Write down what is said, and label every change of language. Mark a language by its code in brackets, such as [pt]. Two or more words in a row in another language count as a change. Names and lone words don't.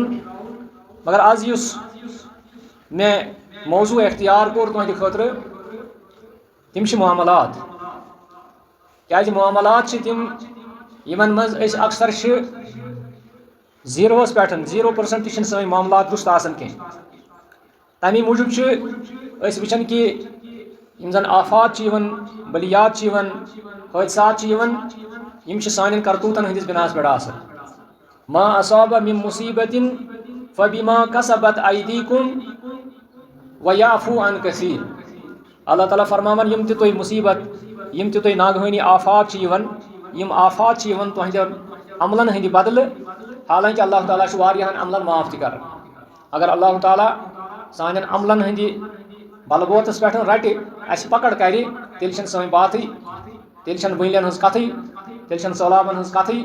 [ks] مگر آز یُس مےٚ موضوع اختیار کوٚر تُہنٛدِ خٲطرٕ تِم چھِ معاملات، کیازِ معاملات چھِ تِم یمن مز أسۍ اکثر چھِ زیٖروَس پٮ۪ٹھ 0% تہِ چھِنہٕ سٲنۍ معاملات درست آسان کینٛہہ، تمی موٗجوٗب چھِ أسۍ وٕچھان کہ یم زن آفات چھِ یِوان، بلیات چھِ یِوان، حٲدثات چھِ یِوان، یم چھِ سانٮ۪ن کرتوٗتن ہٕنٛدِس بناس پٮ۪ٹھ آسان۔ [ar] ما اصاب من مصیبت فبما کسبت ایدیکم ویعفو عن کثیر۔ [ks] اللہ تعالیٰ فرماوان یم تہِ تۄہہِ مصیبت، یم تہِ تۄہہِ ناگہٲنی آفات چھِ یِوان، یم آفات چھِ یِوان تُہنٛدٮ۪ن عملن ہٕنٛدِ بدلہٕ، حالانکہ اللہ تعالیٰ چھُ واریاہن عملن معاف تہِ کران۔ اگر اللہ تعالیٰ سانٮ۪ن عملن ہٕنٛدِ بلبوتس پٮ۪ٹھ رٹہِ، اسہِ پکڑ کرِ، تیٚلہِ چھنہٕ سٲنۍ باتھٕے، تیٚلہِ چھنہٕ بٔنٛگلٮ۪ن ہٕنٛز کتھٕے، تیٚلہِ چھنہٕ سہلابن ہٕنٛز کتھٕے۔